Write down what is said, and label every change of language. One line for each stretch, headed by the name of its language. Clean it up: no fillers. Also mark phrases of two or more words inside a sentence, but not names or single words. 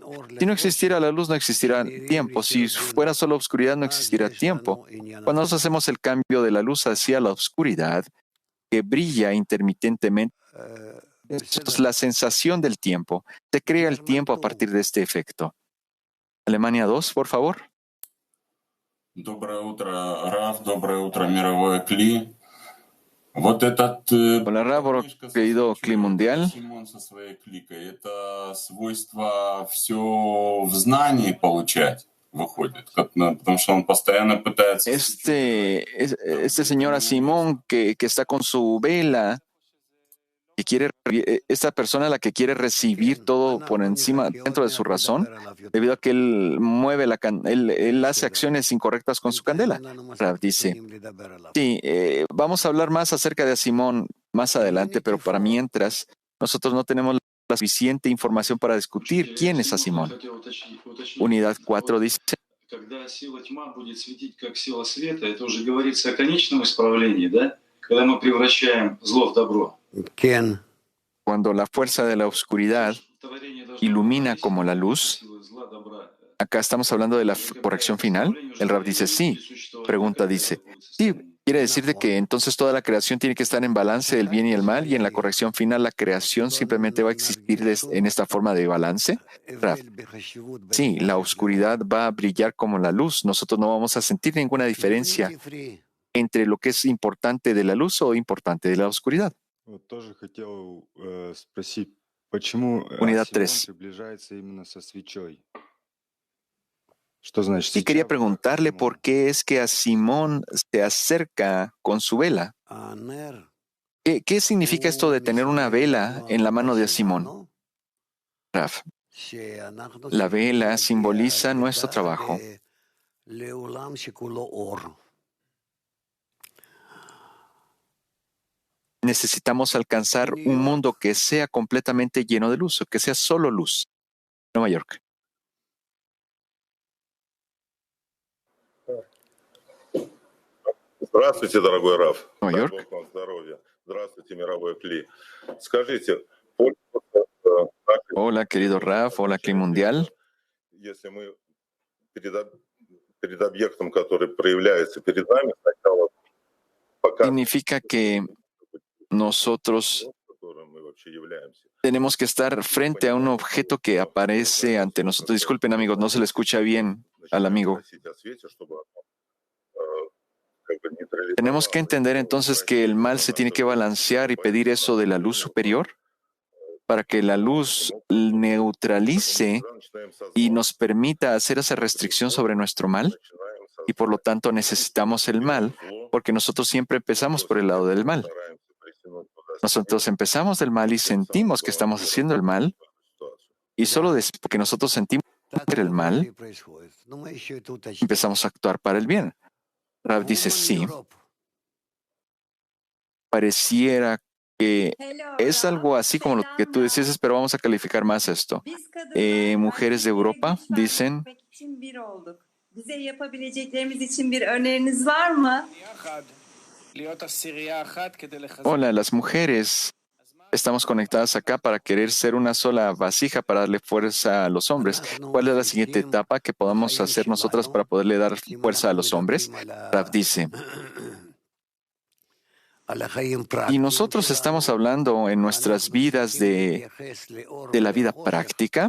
Spanish: Si no existiera la luz, no existirá tiempo. Si fuera solo oscuridad, no existirá tiempo. Cuando nosotros hacemos el cambio de la luz hacia la oscuridad, que brilla intermitentemente, es la sensación del tiempo. Se crea el tiempo a partir de este efecto. Alemania 2, por favor.
Russian: Доброе утро, Раф. Доброе утро, мировое Кли. Вот этот
Spanish: Hola, Raf, querido Cli Mundial.
Russian: Симон со своей кликой, это свойство все в знании получать выходит, потому что он постоянно пытается...
Spanish: Este señor Simón que está con su vela, que quiere, esta persona la que quiere recibir todo por encima, dentro de su razón, debido a que él mueve él hace acciones incorrectas con su candela. Rav dice, sí, vamos a hablar más acerca de Simón más adelante, pero para mientras, nosotros no tenemos la suficiente información para discutir quién es Simón. Unidad 4 dice,
Russian: Когда сила тьма будет светить как сила света, это уже говорится о конечном исправлении, да? Когда мы превращаем зло в добро.
Hebrew: כן.
Spanish: Cuando la fuerza de la oscuridad ilumina como la luz, acá estamos hablando de la corrección final. El Rab dice sí. Pregunta dice, sí, quiere decir de que entonces toda la creación tiene que estar en balance del bien y el mal, y en la corrección final la creación simplemente va a existir en esta forma de balance. Rab, sí, la oscuridad va a brillar como la luz. Nosotros no vamos a sentir ninguna diferencia entre lo que es importante de la luz o importante de la oscuridad.
Russian: Вот тоже хотел спросить, почему
Spanish: Unidad
Russian: Симон
Spanish: 3.
Russian: приближается именно со свечой? Что значит
Spanish: Y
Russian: свеча
Spanish: quería
Russian: в
Spanish: preguntarle
Russian: Симоне?
Spanish: por qué es que a Simón se acerca con su vela.
Hebrew: הנר
Spanish: ¿Qué significa esto de tener una vela en la mano de Simón? Raf,
Hebrew: שאנחנו
Spanish: la vela simboliza nuestro trabajo.
Hebrew: לעולם שכולו אור.
Spanish: Necesitamos alcanzar un mundo que sea completamente lleno de luz, o que sea solo luz. Nueva York.
Russian: Здравствуйте, дорогой Раф.
Spanish: Nueva
Russian: Дай
Spanish: York.
Russian: Бог вам здоровья. Здравствуйте, мировой Кли. Скажите, пользуясь нашей-
Spanish: Hola, querido Raf. Hola, Cli Mundial.
Russian: если мы перед объектом, который проявляется перед нами, сначала пока
Spanish: Significa que nosotros
Russian: которым мы вообще являемся.
Spanish: tenemos que estar frente a un objeto que aparece ante nosotros. Disculpen, amigos, no se le escucha bien al amigo.
Russian: Просить о свете, чтобы как бы нейтрализовало.
Spanish: Tenemos que entender entonces que el mal se tiene que balancear y pedir eso de la luz superior para que la luz neutralice y nos permita hacer esa restricción sobre nuestro mal, y por lo tanto necesitamos el mal porque nosotros siempre empezamos por el lado del mal. Nosotros empezamos del mal y sentimos que estamos haciendo el mal, y solo después que nosotros sentimos el mal, empezamos a actuar para el bien. Rab dice sí. pareciera que es algo así como lo que tú decías, pero vamos a calificar más esto. Mujeres de Europa dicen,
Turkish: Bize yapabileceklerimiz için bir öneriniz var mı?
Spanish: hola, las mujeres estamos conectadas acá para querer ser una sola vasija para darle fuerza a los hombres. ¿Cuál es la siguiente etapa que podamos hacer nosotras para poderle dar fuerza a los hombres? Rav dice, y nosotros estamos hablando en nuestras vidas de la vida práctica.